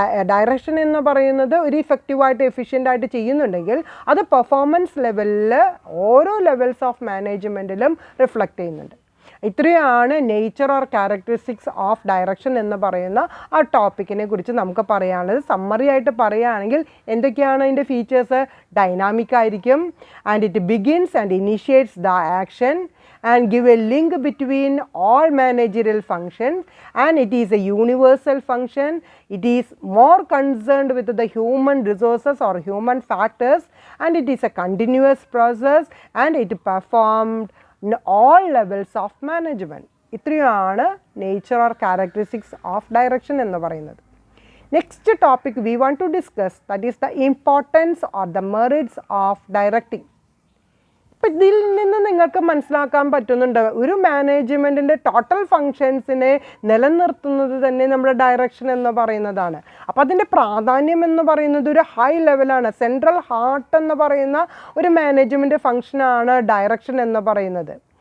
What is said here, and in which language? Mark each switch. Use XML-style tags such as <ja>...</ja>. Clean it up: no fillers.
<ml>Direction എന്ന് പറയുന്നത് ഒരു ഇഫക്റ്റീവായിട്ട് എഫിഷ്യൻ്റായിട്ട് ചെയ്യുന്നുണ്ടെങ്കിൽ അത് പെർഫോമൻസ് ലെവലിൽ ഓരോ ലെവൽസ് ഓഫ് മാനേജ്മെൻറ്റിലും റിഫ്ലക്റ്റ് ചെയ്യുന്നുണ്ട്. ഇത്രയാണ് nature or characteristics of direction എന്ന് പറയുന്ന ആ ടോപ്പിക്കിനെ കുറിച്ച് നമുക്ക് പറയാനുള്ളത്. സമ്മറി ആയിട്ട് പറയുകയാണെങ്കിൽ എന്തൊക്കെയാണ് അതിൻ്റെ ഫീച്ചേഴ്സ്? ഡൈനാമിക് ആയിരിക്കും,</ml> <en>And it begins and initiates the action and give a link between all managerial functions, and it is a universal function. It is more concerned with the human resources or human factors, and it is a continuous process, and it performed in all levels of management.</en> <ml>ഇത്രയാണ്</ml> <en>nature or characteristics of direction</en> <ml>എന്ന് പറയുന്നത്.</ml> <en>Next topic we want to discuss, that is the importance or the merits of directing.</en> <ml>ഇപ്പം ഇതിൽ നിന്ന് നിങ്ങൾക്ക് മനസ്സിലാക്കാൻ പറ്റുന്നുണ്ട്, ഒരു മാനേജ്മെൻറ്റിൻ്റെ ടോട്ടൽ ഫങ്ഷൻസിനെ നിലനിർത്തുന്നത് തന്നെ നമ്മുടെ ഡയറക്ഷൻ എന്ന് പറയുന്നതാണ്. അപ്പോൾ അതിൻ്റെ പ്രാധാന്യം എന്ന് പറയുന്നത് ഒരു ഹൈ ലെവലാണ്. സെൻട്രൽ ഹാർട്ട് എന്ന് പറയുന്ന ഒരു മാനേജ്മെൻറ്റ് ഫങ്ഷനാണ് ഡയറക്ഷൻ എന്ന് പറയുന്നത്.</ml>